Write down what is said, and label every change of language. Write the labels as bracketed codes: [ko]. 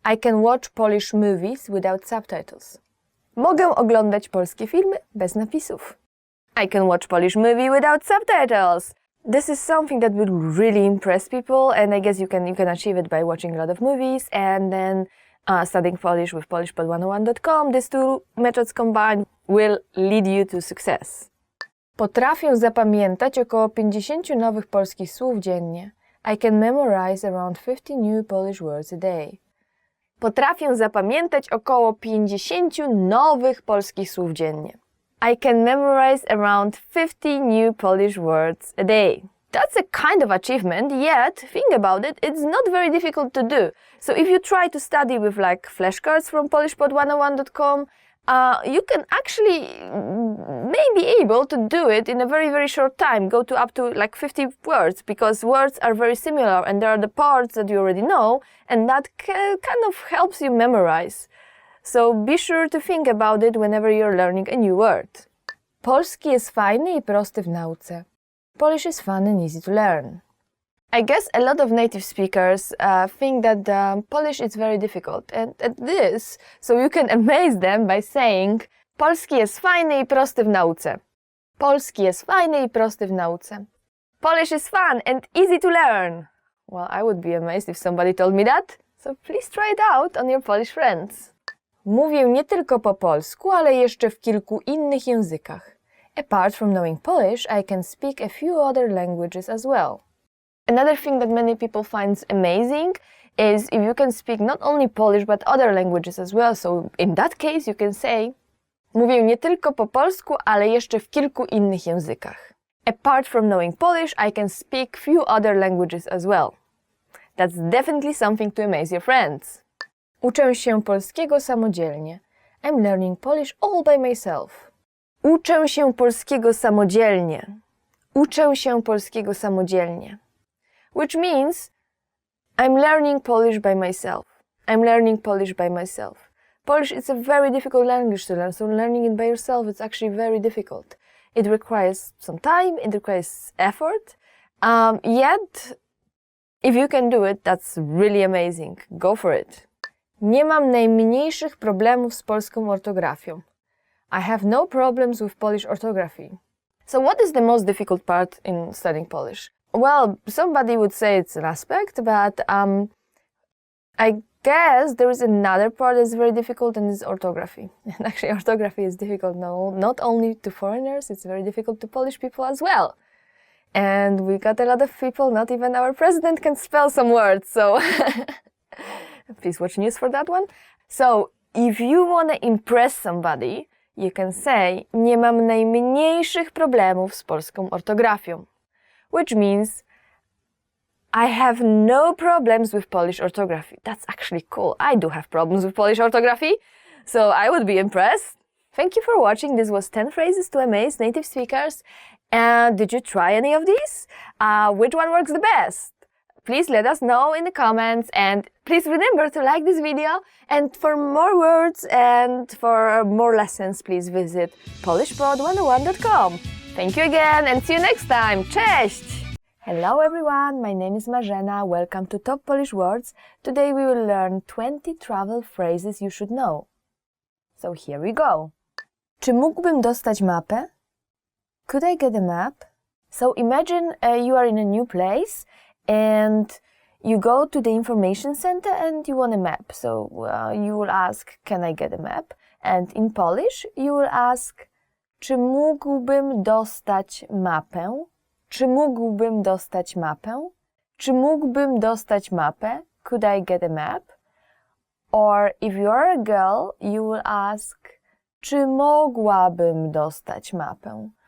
[en] I can watch Polish movies without subtitles. [pl] Mogę oglądać polskie filmy bez napisów. [en] I can watch Polish movie without subtitles. This is something that will really impress people, and I guess you can achieve it by watching a lot of movies and then studying Polish with polishpod101.com. These two methods combined will lead you to success. [pl] Potrafię zapamiętać około 50 nowych polskich słów dziennie. [en] I can memorize around 50 new Polish words a day. [pl] Potrafię zapamiętać około 50 nowych polskich słów dziennie. [en] I can memorize around 50 new Polish words a day. That's a kind of achievement, yet, think about it, it's not very difficult to do. So if you try to study with like flashcards from polishpod101.com, you can actually maybe able to do it in a very, very short time, go to up to like 50 words, because words are very similar and there are the parts that you already know, and that kind of helps you memorize. So be sure to think about it whenever you're learning a new word. [pl] Polski jest fajny i prosty w nauce. [en] Polish is fun and easy to learn. I guess a lot of native speakers think that Polish is very difficult, and at this, so you can amaze them by saying [pl] Polski jest fajny i prosty w nauce. Polski jest fajny i prosty w nauce. [en] Polish is fun and easy to learn. Well, I would be amazed if somebody told me that, so please try it out on your Polish friends. [pl] Mówię nie tylko po polsku, ale jeszcze w kilku innych językach. [en] Apart from knowing Polish, I can speak a few other languages as well. Another thing that many people find amazing is if you can speak not only Polish but other languages as well. So in that case you can say [pl] mówię nie tylko po polsku, ale jeszcze w kilku innych językach. [en] Apart from knowing Polish, I can speak few other languages as well. That's definitely something to amaze your friends. [pl] Uczę się polskiego samodzielnie. [en] I'm learning Polish all by myself. [pl] Uczę się polskiego samodzielnie. Uczę się polskiego samodzielnie. [en] Which means I'm learning Polish by myself. I'm learning Polish by myself. Polish is a very difficult language to learn, so learning it by yourself is actually very difficult. It requires some time, it requires effort, yet if you can do it, that's really amazing. Go for it. [pl] Nie mam najmniejszych problemów z polską ortografią. [en] I have no problems with Polish orthography. So what is the most difficult part in studying Polish? Well, somebody would say it's an aspect, but I guess there is another part that's very difficult, and it's orthography. And actually orthography is difficult not only to foreigners, it's very difficult to Polish people as well. And we got a lot of people, not even our president can spell some words, so please watch news for that one. So if you want to impress somebody, you can say [pl] nie mam najmniejszych problemów z polską ortografią. [en] Which means I have no problems with Polish orthography. That's actually cool. I do have problems with Polish orthography, so I would be impressed. Thank you for watching. This was 10 phrases to amaze native speakers. Did you try any of these? Which one works the best? Please let us know in the comments, and please remember to like this video. And for more words and for more lessons, please visit polishpod101.com. Thank you again and see you next time. [pl] Cześć! [en] Hello everyone, my name is Marzena. Welcome to Top Polish Words. Today we will learn 20 travel phrases you should know. So here we go. [pl] Czy mógłbym dostać mapę? [en] Could I get a map? So imagine you are in a new place and you go to the information center and you want a map. So you will ask, can I get a map? And in Polish you will ask, [pl] czy mógłbym dostać mapę? Czy mógłbym dostać mapę? Czy mógłbym dostać mapę? [en] Could I get a map? Or if you are a girl, you will ask, [pl] czy mogłabym dostać mapę?